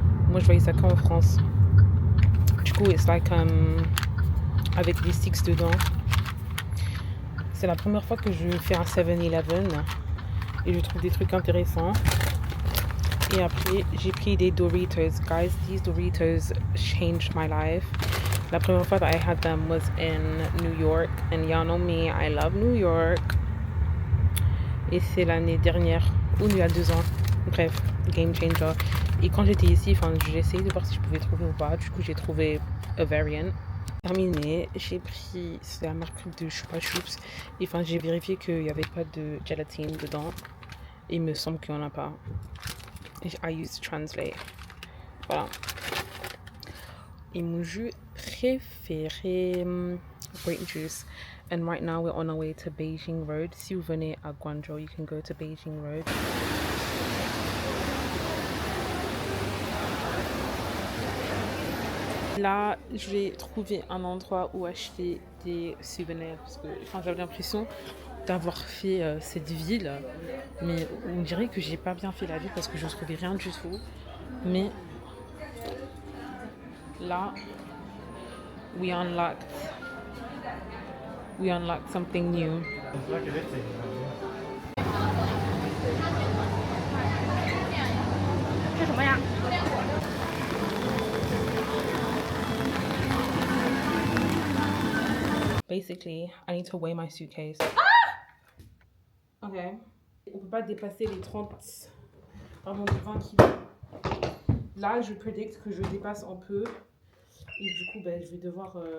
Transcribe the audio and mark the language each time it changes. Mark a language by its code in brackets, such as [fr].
[fr] Moi, je voyais ça qu'en France. Du coup, [en] it's like [fr] avec des sticks dedans. C'est la première fois que je fais un 7-Eleven et je trouve des trucs intéressants. Et après, j'ai pris des Doritos. [en] Guys, these Doritos changed my life. [fr] La première fois [en] that I had them was in New York. And y'all know me, I love New York. [fr] Et c'est l'année dernière, ou il y a 2 ans. Bref, game changer. Et quand j'étais ici, j'ai essayé de voir si je pouvais trouver ou pas. Du coup, j'ai trouvé [en] a variant. [fr] Terminé, j'ai pris, c'est la marque de Chupa Chups. Et j'ai vérifié qu'il n'y avait pas de gélatine dedans. Et il me semble qu'il n'y en a pas. [en] I used to translate. [fr] Voilà. Et mon jus préféré, [en] grape juice. And right now we're on our way to Beijing Road. [fr] Si vous venez à [en] Guangzhou, you can go to Beijing Road. [fr] Là, je vais trouver un endroit où acheter des souvenirs parce que j'avais l'impression d'avoir fait cette ville, mais on dirait que j'ai pas bien fait la ville parce que je ne trouvais rien du tout. Mais là, [en] we unlocked something new. Basically, I need to weigh my suitcase. Ok. [fr] On peut pas dépasser les 30, pardon, 20 kilos. Là, je prédicte que je dépasse un peu. Et du coup, je vais devoir...